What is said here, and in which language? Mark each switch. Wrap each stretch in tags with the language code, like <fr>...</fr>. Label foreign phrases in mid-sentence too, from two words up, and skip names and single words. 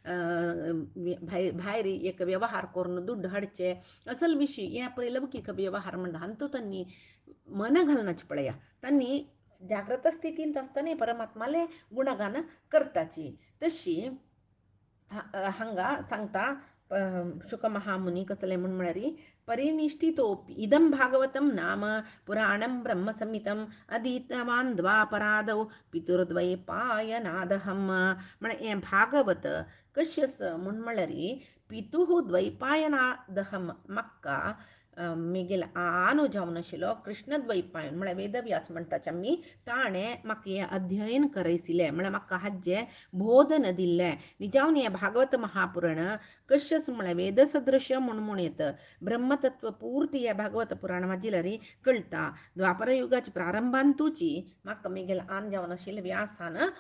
<kok>भायर एक व्यवहार करून दुड्ड हाडचे असल विशीं हे पळय लौकिक व्यवहार म्हणटा हांतू तांणी मन घालनाचे पळया तांणी जागृत स्थितींत आसतना परमात्माले गुणगान करताची तशी हांगा सांगता शुक महामुनी कसले म्हण म्हळ्यार</kok> <sa>परिनिष्ठितोपि इदं भागवतं नाम पुराणं ब्रह्मसंहितं अधीतवान् द्वापरादौ पितुर्द्वैपायनादहं</sa> <kok>म्हळ्यार हें भागवत कशें म्हण म्हळ्यार</kok> <sa>पितुः द्वैपायनादहं</sa> <kok>म्हाका मिगेल आनो जावन आशिल्लो कृष्ण द्वैपायन म्हळ्यार वेदव्यास म्हणटाचे आमी ताणें म्हाका हें अध्ययन करयसिल्लें म्हळ्यार म्हाका हाजें बोधन दिल्लें निजावन हें भागवत महापुराण कशें म्हळ्यार वेदसदृश्य म्हूण येत ब्रह्मतत्व पूर्ती हें भागवत पुराण वाचिल्यार कळटा द्वापर युगाच्या प्रारंभांतूची म्हाका मिगेल आन जावन आशिल्लें व्यासान</kok>